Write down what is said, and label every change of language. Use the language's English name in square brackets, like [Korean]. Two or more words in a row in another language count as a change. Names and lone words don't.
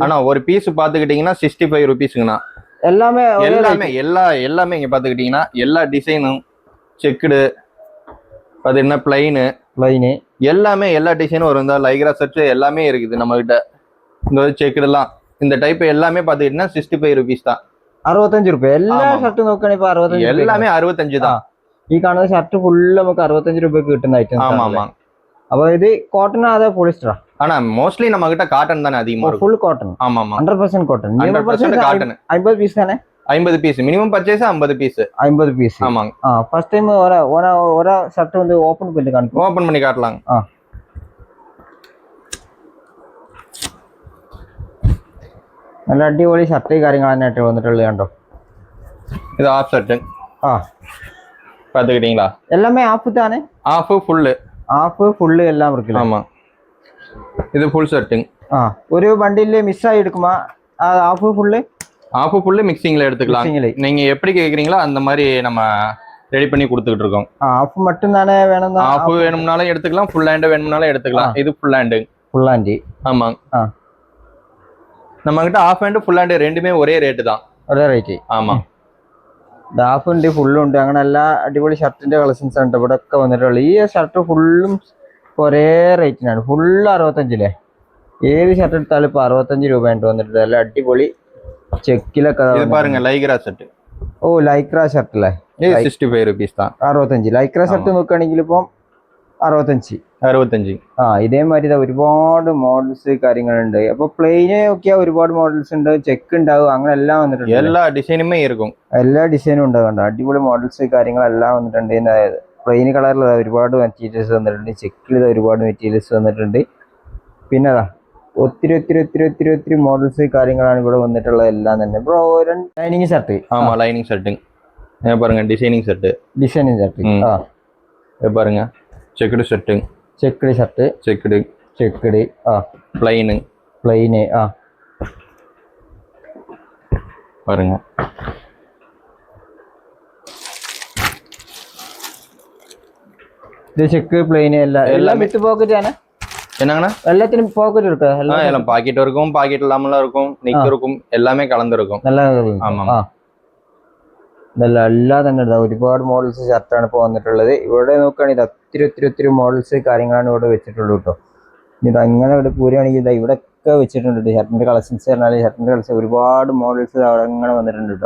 [Tamil] ஆனா ஒரு பீஸ் பாத்துக்கிட்டீங்கன்னா 65 ரூபீஸ்ங்கண்ணா. எல்லாமே இங்க பாத்துக்கிட்டீங்கன்னா எல்லா டிசைனும் செக்குடு, அது என்ன பிளைனு எல்லாமே எல்லா டிசைனும் வரும். இந்த [English] lycra shirt [Tamil] எல்லாமே இருக்குது நம்ம கிட்ட. இந்த செக்குடு எல்லாம் இந்த டைப் எல்லாமே பாத்துக்கிட்டீங்கன்னா 65 ரூபீஸ் தான். [Malayalam] 65 രൂപ എല്ലാ ഷർട്ടും നോക്കുകയാണെങ്കിൽ ഇപ്പൊ 65. [Tamil] எல்லாமே 65 தான். [Malayalam] ഈ കാണുന്ന ഷർട്ട് ഫുള്ള് നമുക്ക് 65 രൂപയ്ക്ക് കിട്ടുന്ന ഐറ്റംസ്. [Tamil] ஆமா. [Malayalam] അപ്പൊ ഇത് കോട്ടൺ അതോ പോളിസ്റ്ററാ? [Tamil] ஆனா மோஸ்ட்லி நம்ம கிட்ட காட்டன் தானே அதிகமா இருக்கும். [English] full cotton. [Tamil] ஆமா 100% காட்டன். 100% காட்டன். 50 பீஸ் தானே? [English] 50 piece minimum purchase 50 piece. [Tamil] 50 பீஸ். ஆமாங்க. [English] first time [Tamil] ஒரு ஷர்ட் வந்து ஓபன் பண்ணி காண்போம். ஓபன் பண்ணி காட்டலாம். [Malayalam] നല്ല അടിപൊളി ഷർട്ട് കാര്യങ്ങളായിട്ട് വന്നിട്ടുള്ളത് കണ്ടോ. ഇത് [English] half shirt. [Tamil] பாத்துக்கிட்டீங்களா? எல்லாமே ஆஃப் தானே? [English] half full [Tamil] எல்லாம் இருக்குல்ல? ஆமா. இது [English] full shirt. [Tamil] ஒரு பண்டில் மிஸ் ஆகி எடுக்குமா? [English] half full [Tamil] மிக்சிங்ல எடுத்துக்கலாம். நீங்க எப்படி கேக்குறீங்களோ அந்த மாதிரி நம்ம ரெடி பண்ணி கொடுத்துக்கிட்டு இருக்கோம். ஆஃப் மட்டும் தானே வேணும்? ஆஃப் வேணும்னாலும் எடுத்துக்கலாம், [English] full hand [Tamil] வேணும்னாலும் எடுத்துக்கலாம். இது [English] full hand. [Tamil] ஆமா. நம்ம கிட்ட [English] half hand full hand [Tamil] ரெண்டுமே ஒரே ரேட்டு தான். [Malayalam] ഒരേ റേറ്റ്. [Tamil] ആമാ. [Malayalam] ഹാഫ് ഉണ്ട്, ഫുള്ളും ഉണ്ട്. അങ്ങനെ എല്ലാ അടിപൊളി ഷർട്ടിന്റെ കളക്ഷൻസ് ഉണ്ട് ഇവിടെ ഒക്കെ വന്നിട്ടുള്ളത്. ഈ ഷർട്ട് ഫുള്ളും ഒരേ റേറ്റിനാണ്. ഫുള്ള് 65. ഏത് ഷർട്ട് എടുത്താലും ഇപ്പൊ 65 രൂപയായിട്ട് വന്നിട്ടുണ്ട്. നല്ല അടിപൊളി ചെക്കിലൊക്കെ [Tamil] பாருங்க [English] lycra shirt. lycra shirt [Malayalam] അല്ലേ? [Tamil] 65 ரூபீஸ் தான். 65. [English] lycra shirt [Malayalam] നോക്കുകയാണെങ്കിൽ ഇപ്പം 65. ഇതേമാതിരി ഒരുപാട് മോഡൽസ് കാര്യങ്ങളുണ്ട്. അപ്പൊ പ്ലെയിന് നോക്കിയാൽ ഒരുപാട് മോഡൽസ് ഉണ്ട്, ചെക്ക് ഉണ്ടാവും, അങ്ങനെ എല്ലാം വന്നിട്ടുണ്ട്. [Tamil] எல்லா டிசைனுமே இருக்கும். [Malayalam] എല്ലാ ഡിസൈനും ഉണ്ടാകുന്നുണ്ട്. അടിപൊളി മോഡൽസ് കാര്യങ്ങളെല്ലാം വന്നിട്ടുണ്ട്. [English] plain colour [Malayalam] ഒരുപാട് മെറ്റീരിയൽസ് വന്നിട്ടുണ്ട്. ചെക്കിൽ ഒരുപാട് മെറ്റീരിയൽസ് വന്നിട്ടുണ്ട്. പിന്നെ ഒത്തിരി മോഡൽസ് കാര്യങ്ങളാണ് ഇവിടെ വന്നിട്ടുള്ളത് എല്ലാം തന്നെ. ബ്രോ [English] lining shirt. lining shirt [Tamil] பாருங்க. [English] designing shirt. [Tamil] பாருங்க. [English] checked shirt. [Tamil] பிளைனு பாருங்க. [Malayalam] ഇത് ചെക്ക് പ്ലെയിൻ എല്ലാം [English] with pocket [Malayalam] ആണ്. [Tamil] என்னங்கண்ணா எல்லாத்திலும் பாக்கெட் இருக்கு. எல்லாம் பாக்கெட் இருக்கும், பாக்கெட் இல்லாமலாம் இருக்கும், நிக் இருக்கும், எல்லாமே கலந்துருக்கும். [Malayalam] നല്ല [Tamil] ஆமா [Malayalam] ഇതെല്ലാം എല്ലാം തന്നെ ഉണ്ടാവും. ഒരുപാട് മോഡൽസ് ഷർട്ടാണ് ഇപ്പോൾ വന്നിട്ടുള്ളത്. ഇവിടെ നോക്കുകയാണെങ്കിൽ ഇത് ഒത്തിരി മോഡൽസ് കാര്യങ്ങളാണ് ഇവിടെ വെച്ചിട്ടുള്ളൂ കേട്ടോ. ഇത് അങ്ങനെ ഇവിടെ പോരുകയാണെങ്കിൽ ഇതാ ഇവിടെ ഒക്കെ വെച്ചിട്ടുണ്ട് ഷർട്ടിന്റെ കളക്ഷൻസ് പറഞ്ഞാൽ ഷർട്ടിന്റെ കളക്ഷൻ ഒരുപാട് മോഡൽസ് അവിടെ അങ്ങനെ വന്നിട്ടുണ്ട് കേട്ടോ.